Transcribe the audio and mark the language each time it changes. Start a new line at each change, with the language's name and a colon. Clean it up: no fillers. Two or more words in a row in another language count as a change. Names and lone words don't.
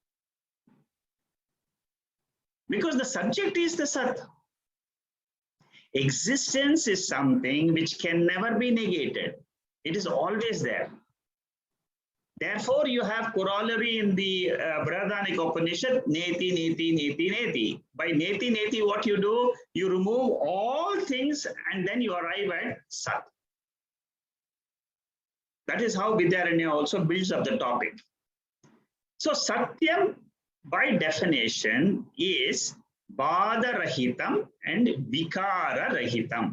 English: Because the subject is the Sat. Existence is something which can never be negated. It is always there. Therefore, you have corollary in the Brihadaranyaka Upanishad,
Sanskrit: neti, neti, neti, neti. By neti, neti,
English: what you do? You remove all things and then you arrive at Sat. That is how Vidyaranya also builds up the topic. So Satyam, by definition, is
Sanskrit: Bhada Rahitam
English: and
Sanskrit: Vikara Rahitam.